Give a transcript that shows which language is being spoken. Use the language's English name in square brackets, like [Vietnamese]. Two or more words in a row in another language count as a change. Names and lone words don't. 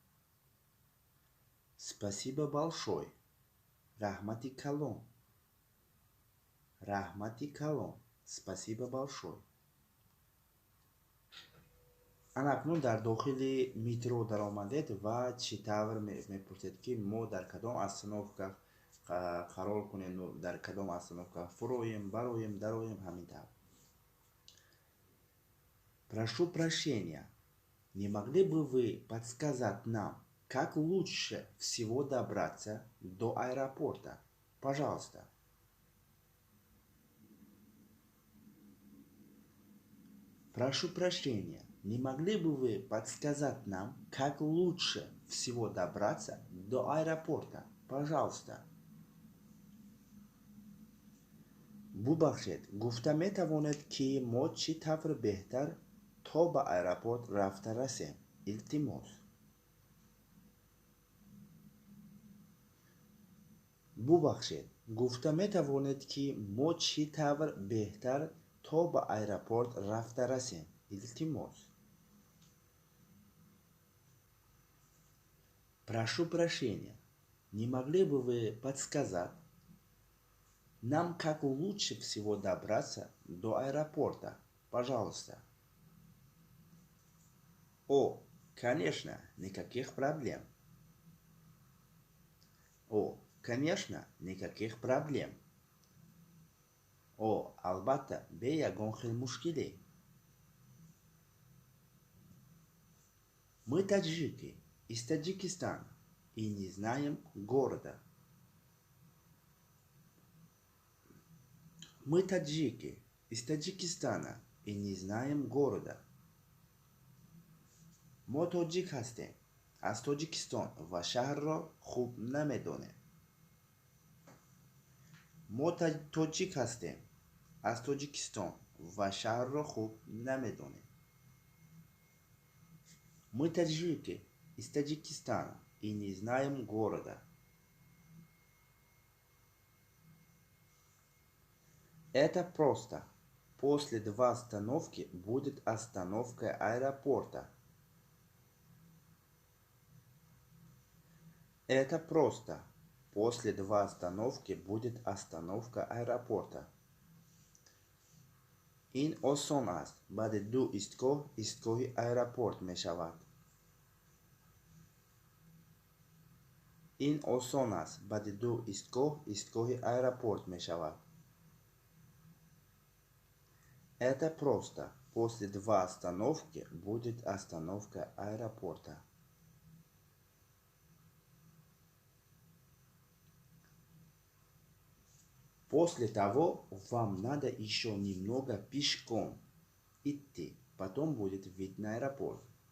[Russian] Спасибо большое. [Tajik] Рахмати калон. Рахмати калон. [Russian] Спасибо большое. [Tajik] анакнун дар дохили метро даромадед ва чӣ тавр мепурсед, ки мо дар кадом остановка қарор кунем, дар кадом остановка фуроем, бароем, дароем, ҳамин тавр. [Russian] Прошу прощения, не могли бы вы подсказать нам, как лучше всего добраться до аэропорта? Пожалуйста. Прошу прощения, не могли бы вы подсказать нам, как лучше всего добраться до аэропорта? Пожалуйста. [Tajik] бубахшед, гуфта метавонед, ки мо чӣ тавр беҳтар то ба аэропорт рафта расем? Илтимос. бубахшед, гуфта метавонед, ки мо чӣ тавр беҳтар то ба аэропорт рафта расем? Илтимос. [Russian] Прошу прощения, не могли бы вы подсказать нам, как лучше всего добраться до аэропорта? Пожалуйста. О, конечно, никаких проблем. О, конечно, никаких проблем. О, [Tajik] албатта, бе ягон хел мушкиле. [Russian] Мы таджики из Таджикистана и не знаем города. Мы таджики из Таджикистана и не знаем города. [Tajik] мо тоҷик ҳастем. аз Тоҷикистон ва шаҳрро хуб намедонем. мо тоҷик ҳастем. аз Тоҷикистон ва шаҳрро хуб намедонем. [Russian] Мы таджики из Таджикистана и не знаем города. Это просто. После 2 остановки будет остановка аэропорта. Это просто. После 2 остановки будет остановка аэропорта. [Tajik] ин осон аст. баъди 2 истгоҳ истгоҳи аэропорт мешавад. ин осон аст. баъди 2 истгоҳ истгоҳи аэропорт мешавад. [Russian] Это просто. После 2 остановки будет остановка аэропорта. После того вам надо еще немного пешком идти, потом будет вид на аэропорт.